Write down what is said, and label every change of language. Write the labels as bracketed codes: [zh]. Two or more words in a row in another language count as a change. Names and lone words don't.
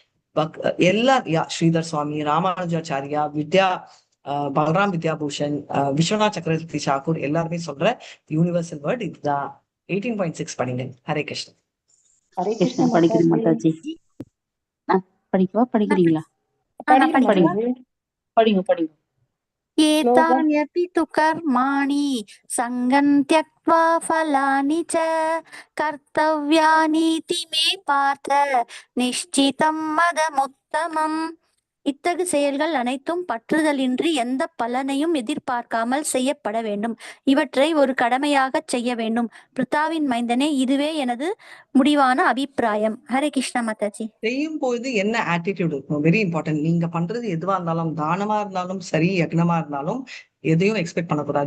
[ta] ஸ்ரீதர் சுவாமி, ராமானுஜாச்சாரியா, பலராம் வித்யாபூஷன், விஸ்வநாத் சக்கரவர்த்தி தாக்கூர் எல்லாருமே சொல்ற [en] universal word [ta] இதுதான். 18.6 படிங்க. ஹரே கிருஷ்ணன். ஹரே கிருஷ்ணா. படிக்கிறேன் மாதாஜி. படிக்கவா? படிக்கிறீங்களா? படிங்க. [sa] एतान्यपि तु कर्माणि सङ्गं त्यक्त्वा फलानि च कर्तव्यानीति मे पार्थ निश्चितं मदमुत्तमम्. [ta] இத்தகு செயல்கள் அனைத்தும் பற்றுதலின்றி எந்த பலனையும் எதிர்பார்க்காமல் செய்யப்பட வேண்டும். இவற்றை ஒரு கடமையாக செய்ய வேண்டும். பிருத்தாவின் மைந்தனே, இதுவே எனது முடிவான அபிப்பிராயம். ஹரே கிருஷ்ணா மாதாஜி. செய்யும் போது என்ன ஆட்டிடியூட் இருக்கும், [en] very important. [ta] நீங்க பண்றது எதுவா இருந்தாலும், தானமா இருந்தாலும் சரி, யக்னமா இருந்தாலும் எதையும் எக்ஸ்பெக்ட் பண்ணக்கூடாது.